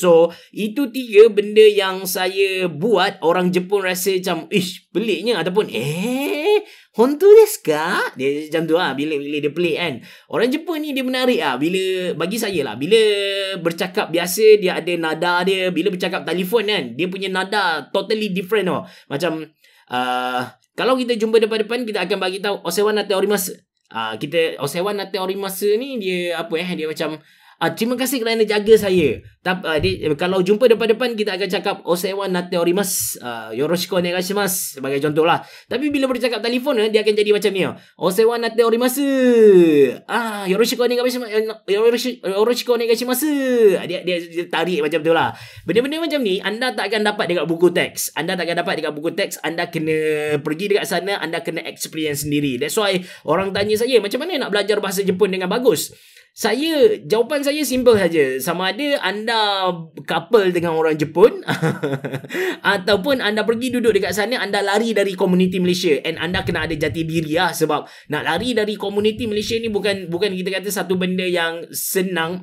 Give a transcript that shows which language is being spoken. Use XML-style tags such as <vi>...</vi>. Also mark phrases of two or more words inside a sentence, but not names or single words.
<ms>So itu 3 benda yang saya buat orang Jepun rasa macam peliknya, ataupun</ms> <ja>本当ですか?</ja> <ms>Dia macam tu bila dia pelik kan. Orang Jepun ni dia menarik bila bagi saya lah, bila bercakap biasa dia ada nada dia, bila bercakap telefon kan, dia punya nada</ms> <en>totally different</en> <ms>Macam kalau kita jumpa depan-depan, kita akan bagi tahu</ms> <ja>お世話になっております.</ja> <ms>Kita</ms> <ja>お世話になっております</ja> <ms>ni dia dia macam terima kasih kerana jaga saya. Kalau jumpa depan-depan, kita akan cakap</ms> <ja>お世話になっております、よろしくお願いします,</ja> <ms>sebagai contoh lah. Tapi bila bercakap telefon, dia akan jadi macam ni,</ms> <ja>お世話になっております、よろしくお願いします、よろしくお願いします.</ja> <ms>Dia tarik macam tu lah. Benda-benda macam ni anda tak akan dapat dekat buku teks. Anda kena pergi dekat sana, anda kena experience sendiri.</ms> <en>That's why</en> <ms>orang tanya saya, macam mana nak belajar bahasa Jepun dengan bagus? Jawapan saya simple saja. Sama ada anda couple dengan orang Jepun ataupun anda pergi duduk dekat sana, anda lari dari komuniti Malaysia, and anda kena ada jati diri lah. Sebab nak lari dari komuniti Malaysia ni bukan kita kata satu benda yang senang.</ms>